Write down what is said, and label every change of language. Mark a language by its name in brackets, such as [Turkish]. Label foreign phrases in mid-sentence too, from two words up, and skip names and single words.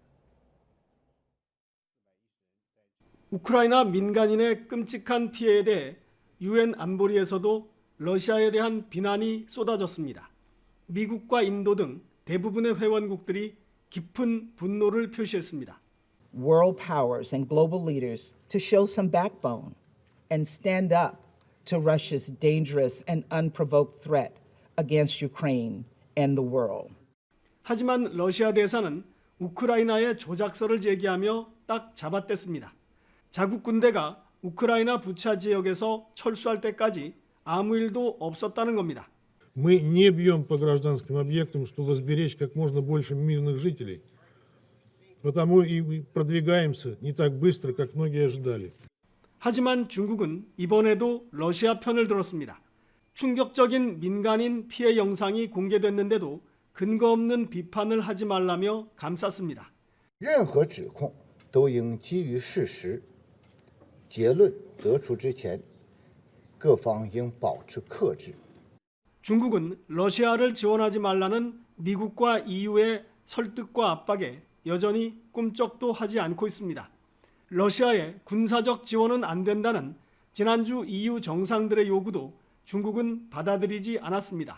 [Korean] 우크라이나 민간인의 끔찍한 피해에 대해 유엔 안보리에서도 러시아에 대한 비난이 쏟아졌습니다. 미국과 인도 등 대부분의 회원국들이 깊은 분노를 표시했습니다. [English] World powers and global leaders to show some backbone and stand up to Russia's dangerous and unprovoked threat against Ukraine and the world. [Korean] 하지만 러시아 대사는 우크라이나의 조작설을 제기하며 딱 잡아댔습니다. 자국 군대가 우크라이나 부차 지역에서 철수할 때까지 아무 일도 없었다는 겁니다. [Russian] Мы не бьем по гражданским объектам, чтобы сберечь как можно больше мирных жителей. Потому и продвигаемся не так быстро, как многие ожидали. [Korean] 하지만 중국은 이번에도 러시아 편을 들었습니다. 충격적인 민간인 피해 영상이 공개됐는데도 근거 없는 비판을 하지 말라며 감쌌습니다. [Chinese] 任何指控都应基于事实，结论得出之前，各方应保持克制。 [Korean] 중국은 러시아를 지원하지 말라는 미국과 EU의 설득과 압박에 여전히 꿈쩍도 하지 않고 있습니다. 러시아의 군사적 지원은 안 된다는 지난주 EU 정상들의 요구도 중국은 받아들이지 않았습니다.